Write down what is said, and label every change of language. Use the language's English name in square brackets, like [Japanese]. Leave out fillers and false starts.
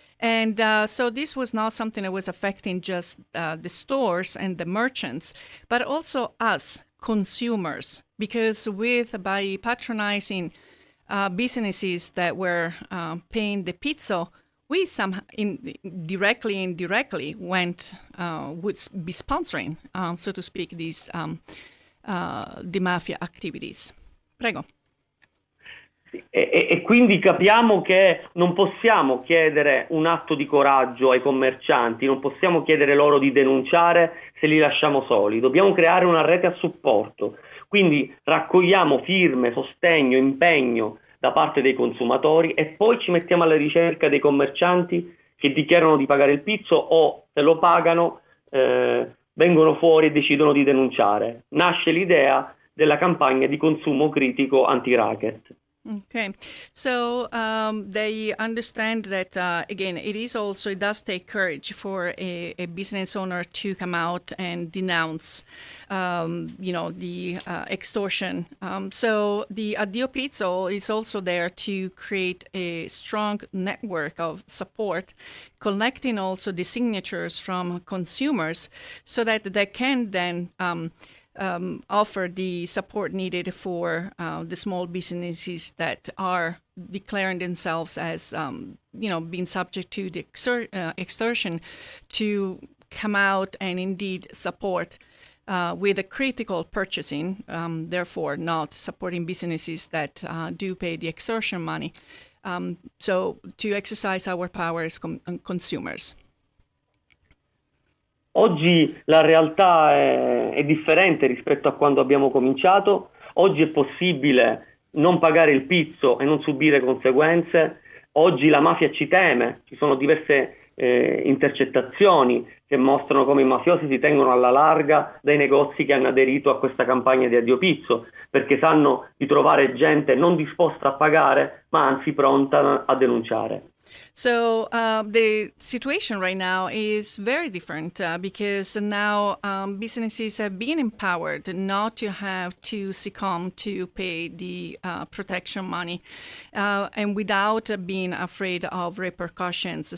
[English] And so this was not something that was affecting just the stores and the merchants, but also us consumers, because by patronizing businesses that were paying the pizzo, we directly and indirectly would be sponsoring, so to speak, these the mafia activities. [Italian] Prego. E quindi capiamo che non possiamo chiedere un atto di coraggio ai commercianti, non possiamo chiedere loro di denunciare se li lasciamo soli, dobbiamo creare una rete a supporto. Quindi raccogliamo firme, sostegno, impegno da parte dei consumatori e poi ci mettiamo alla ricerca dei commercianti che dichiarano di pagare il pizzo o, se lo pagano, vengono fuori e decidono di denunciare. Nasce l'idea della campagna di consumo critico anti-racket. [English] Okay, so they understand that again, it does take courage for a business owner to come out and denounce, the extortion. So the Addio Pizzo is also there to create a strong network of support, collecting also the signatures from consumers, so that they can then offer the support needed for the small businesses that are declaring themselves as, being subject to the extortion, to come out and indeed support with a critical purchasing, therefore not supporting businesses that do pay the extortion money. So to exercise our power as consumers. [Italian] Oggi la realtà è differente rispetto a quando abbiamo cominciato. Oggi è possibile non pagare il pizzo e non subire conseguenze. Oggi la mafia ci teme, ci sono diverse intercettazioni che mostrano come i mafiosi si tengono alla larga dai negozi che hanno aderito a questa campagna di Addiopizzo, perché sanno di trovare gente non disposta a pagare, ma anzi pronta a denunciare. [English] So the situation right now is very different because now businesses have been empowered not to have to succumb to pay the protection money and without being afraid of repercussions.